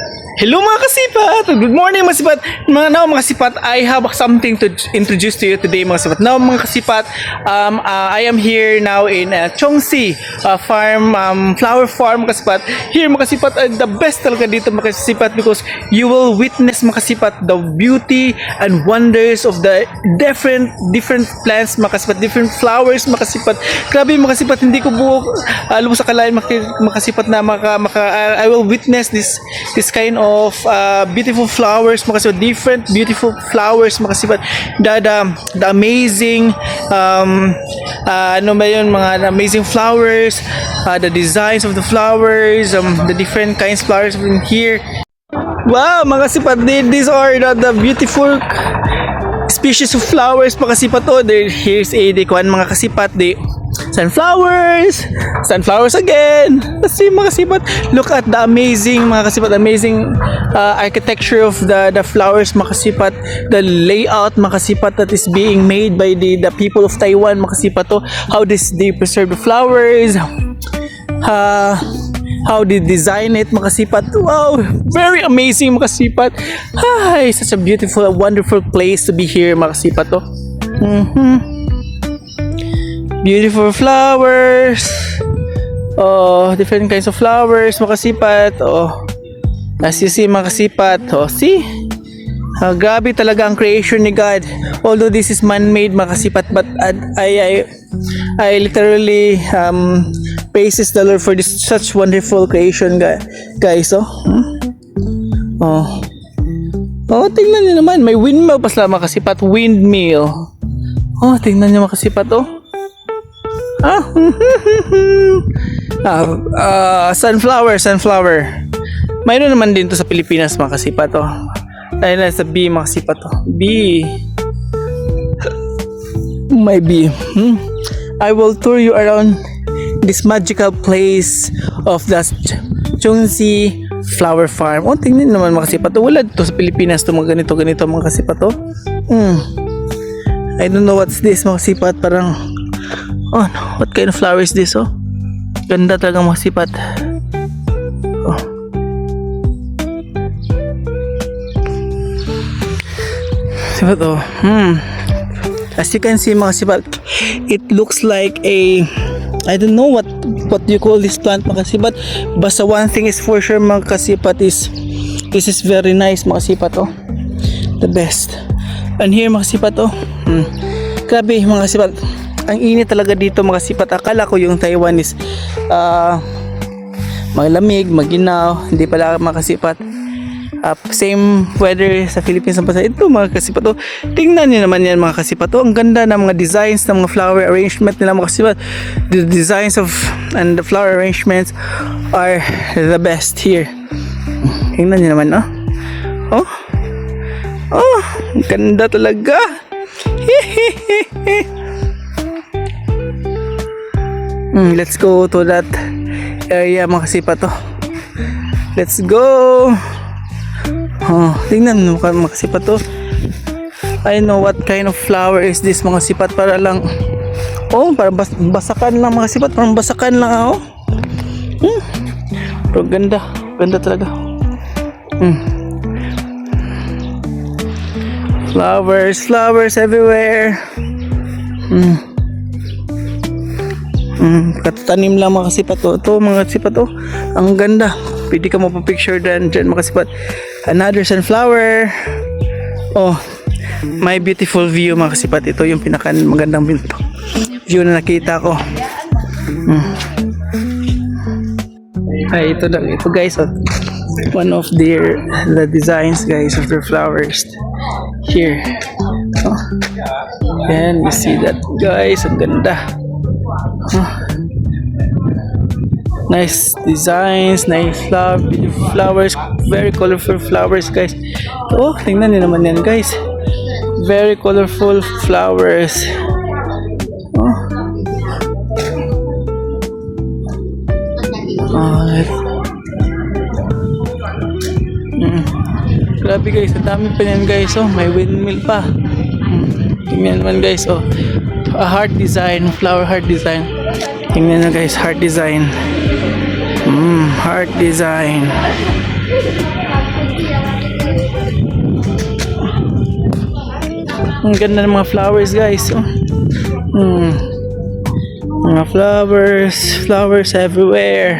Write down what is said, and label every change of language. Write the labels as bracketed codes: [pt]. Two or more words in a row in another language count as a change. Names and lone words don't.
[tl] Hello mga kasipat! [en] Good morning [tl] mga kasipat! Mga kasipat, [en] I have something to introduce to you today [tl] mga kasipat. Now mga kasipat, [en] I am here now in Chongsi farm, flower farm [tl] mga kasipat. Here mga kasipat, [en] the best [tl] talaga dito mga kasipat [en] because you will witness [tl] mga kasipat [en] the beauty and wonders of the different plants [tl] mga kasipat, [en] different flowers [tl] mga kasipat. Grabe mga kasipat, hindi ko lubos sa kalain mga kasipat na [en] I will witness this kind of beautiful flowers [tl] mga kasipat, [en] different beautiful flowers [tl] mga kasipat, [en] the amazing [tl] ano ba yun, [en] mga amazing flowers, the designs of the flowers, the different kinds of flowers in here. [tl] Wow mga kasipat, [en] these are the beautiful species of flowers [tl] mga kasipat. [en] Oh, here's a [tl] mga kasipat, [en] sunflowers again. Let's see [tl] mga kasipat, [en] look at the amazing [tl] mga kasipat, [en] amazing architecture of the flowers [tl] mga kasipat, [en] the layout [tl] mga kasipat [en] that is being made by the people of Taiwan [tl] mga kasipat. [en] Oh, how they preserve the flowers, how they design it [tl] mga kasipat. [en] Wow, very amazing [tl] mga kasipat. [en] Ay, such a beautiful, wonderful place to be here [tl] mga kasipat. Oh. [en] Beautiful flowers. Oh, different kinds of flowers [tl] mga kasipat. [en] Oh, as you see [tl] mga kasipat. [en] Oh, see? [tl] Grabe talaga ang creation ni God. [en] Although this is man-made [tl] mga kasipat, [en] but I literally praises the Lord for this such wonderful creation guys. Oh. [tl] Oh, tingnan niyo naman, may windmill pa sila mga kasipat, windmill. Oh, tingnan niyo mga kasipat. [en] Oh. Sunflower. [tl] Mayroon naman din to sa Pilipinas mga kasipat. Oh. Dahil sa B mga kasipat. Oh. B. May B. [en] I will tour you around this magical place of the Chongsi Flower Farm. [tl] Oh, tingnan naman mga kasipat. Oh, wala dito sa Pilipinas to mga ganito mga kasipat. [en] Oh. I don't know what's this [tl] mga kasipat. [en] Parang oh no, what kind of flower is this? [tl] Oh, ganda talaga mga kasipat. Oh. Sipat oh. [en] As you can see [tl] mga kasipat, [en] it looks like a, I don't know what you call this plant [tl] mga kasipat. [en] Basta one thing is for sure [tl] mga kasipat [en] is this is very nice [tl] mga kasipat. [en] Oh, the best. And here [tl] mga kasipat. Oh, grabe mga kasipat, ang init talaga dito mga kasipat. Akala ko yung Taiwan is malamig, maginaw. Hindi pala mga kasipat. Same weather sa Philippines ang basta ito mga kasipat. Oh, tingnan niyo naman yan mga kasipat. Oh, ang ganda ng mga designs ng mga [en] flower arrangement [tl] nila mga kasipat. [en] The designs of and the flower arrangements are the best here. [tl] Tingnan niyo naman. Oh, ang ganda talaga. [en] Let's go to that area [tl] mga kasipat. [en] Oh, let's go. [tl] Oh, tingnan mo mga kasipat. [en] Oh, I know what kind of flower is this [tl] mga kasipat. Para lang, oh, para basakan lang mga kasipat. Parang basakan lang. Oh, pero ganda talaga. [en] Flowers everywhere. [tl] Katatanim lang mga kasipat. Ito mga kasipat. Oh, ang ganda. Pwede ka mapapicture dyan mga kasipat. [en] Another sunflower. Oh, my beautiful view [tl] mga kasipat. Ito yung pinaka magandang view na nakita ko. Ay, ito guys. [en] Oh, one of the designs guys of their flowers here. Oh, and you see that guys, [tl] ang ganda. [en] Nice designs, nice flowers, very colorful flowers guys. [tl] Oh, tingnan niyo naman yan guys, [en] very colorful flowers. [tl] Grabe guys, ang dami pa yan guys. Oh, may windmill pa. Tingnan naman guys. [en] Oh, a heart design, flower heart design. [tl] Tingnan na guys, [en] heart design. Heart design. [tl] Ang ganda ng mga flowers guys. [en] Oh. Mga flowers everywhere.